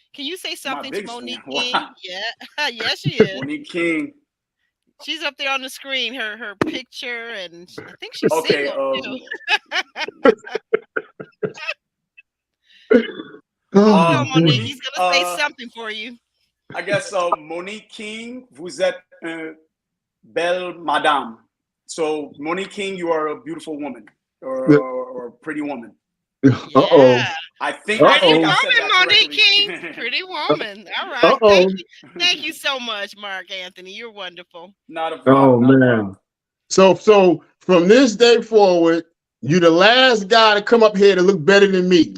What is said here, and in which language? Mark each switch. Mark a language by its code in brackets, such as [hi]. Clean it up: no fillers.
[en] Can you say something to Monique King? Wow. Yeah, yes, she is. Monique King. She's up there on the screen, her picture, and I think she's single too. Monique, he's gonna say something for you. I guess [fr] Monique King, vous êtes une belle madame. [en] So Monique King, you are a beautiful woman or a pretty woman. Yeah. I think pretty woman, Monique King. Pretty woman. All right. Thank you so much, Mark Anthony. You're wonderful. Not a problem. Man. So from this day forward, you're the last guy to come up here to look better than me.